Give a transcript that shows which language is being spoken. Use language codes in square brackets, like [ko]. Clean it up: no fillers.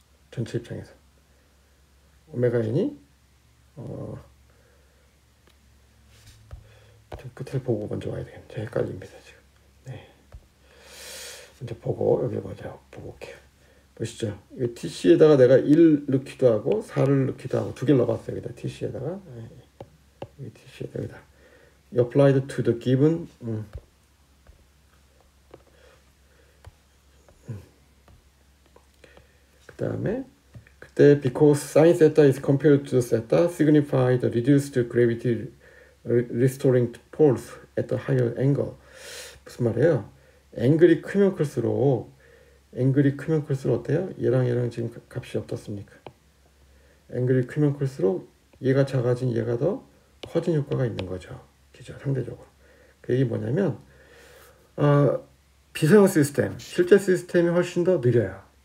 [ko] 전체 입장에서 오메가 n이 좀 끝을 보고 먼저 와야 되겠네. 제가 헷갈립니다 지금. 네. 먼저 보고 여기 먼저 보고 올게요. 보시죠. 이 TC에다가 내가 1 넣기도 하고 4를 넣기도 하고 두 개를 넣어봤어요. 여기다 TC에다가 여기 TC에다 여기다 [en] applied to the given [ko] 그 다음에 그때 [en] because sin theta is compared to theta signify the reduced gravity restoring force at the higher angle. [ko] 무슨 말이에요? 앵글이 크면 클수록 어때요? 얘랑 지금 값이 어떻습니까? 앵글이 크면 클수록 얘가 작아진 얘가 더 커진 효과가 있는 거죠. 그죠? 상대적으로. 그 얘기 뭐냐면 비선형 시스템, 실제 시스템이 훨씬 더 느려요.